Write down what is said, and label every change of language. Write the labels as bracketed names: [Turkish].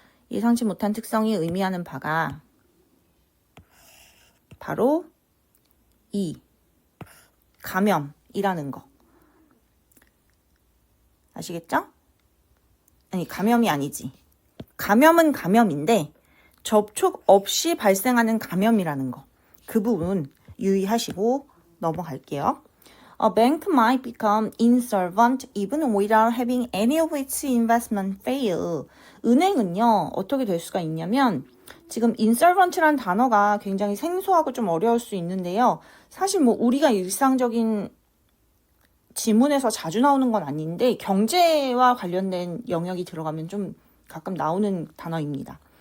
[Korean] 예상치 못한 특성이 의미하는 바가 바로 이 감염이라는 거. 아시겠죠? 아니, 감염이 아니지. 감염은 감염인데 접촉 없이 발생하는 감염이라는 거. 그 부분 유의하시고 넘어갈게요. [English] A bank might become insolvent even without having any of its investment fail. [Korean] 은행은요, 어떻게 될 수가 있냐면 지금 insolvent라는 단어가 굉장히 생소하고 좀 어려울 수 있는데요. 사실 뭐 우리가 일상적인 지문에서 자주 나오는 건 아닌데 경제와 관련된 영역이 들어가면 좀 가끔 나오는 단어입니다.